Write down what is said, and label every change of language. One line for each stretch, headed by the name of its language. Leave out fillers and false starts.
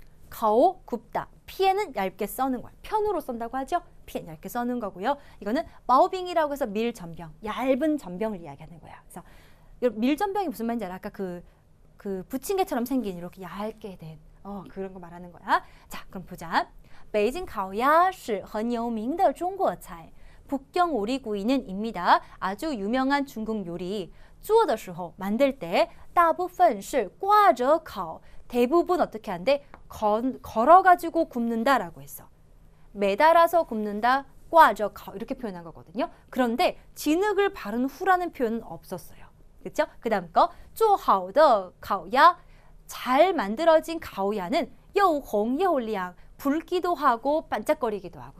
Korean: 가오 굽다. 피에는 얇게 써는 거야. 편으로 썬다고 하죠. 피엔 얇게 써는 거고요. 이거는 마오빙이라고 해서 밀전병, 얇은 전병을 이야기하는 거야. 그래서 밀전병이 무슨 말인지 알아? 아까 그 부침개처럼 생긴 이렇게 얇게 된 그런 거 말하는 거야. 자, 그럼 보자.
Chinese: 베이징 가오야 是很有名的中国菜.
Korean: 북경 오리구이는입니다. 아주 유명한 중국 요리.
Chinese: 做的时候
Korean: 만들 때
Chinese: 大部分是挂着烤.
Korean: 대부분 어떻게 한대? 걸어가지고 굽는다라고 했어. 매달아서 굽는다, 꽈저 이렇게 표현한 거거든요. 그런데 진흙을 바른 후라는 표현은 없었어요. 그렇죠? 그 다음 거,
Chinese: 做好的烤鸭,
Korean: 잘 만들어진 가오야는
Chinese: 又红又亮,
Korean: 붉기도 하고 반짝거리기도 하고.